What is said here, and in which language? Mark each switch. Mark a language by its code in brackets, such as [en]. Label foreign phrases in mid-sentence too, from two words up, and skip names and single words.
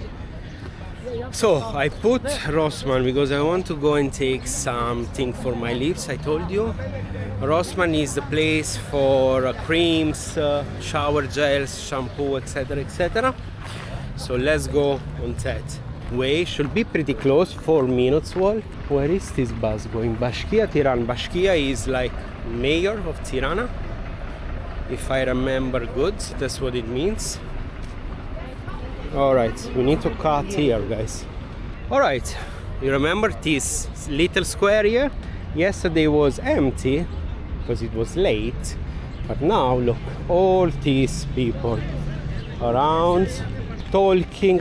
[en] So I put Rossman because I want to go and take something for my lips. I told you Rossman is the place for creams, shower gels, shampoo, etc, etc. So let's go on that way. Should be pretty close, 4 minutes walk. Where is this bus going? Bashkia, Tirana. Bashkia is like mayor of Tirana, if I remember good. That's what it means. Alright, we need to cut here, guys. Alright, you remember this little square here? Yesterday was empty because it was late, but now look, all these people around talking.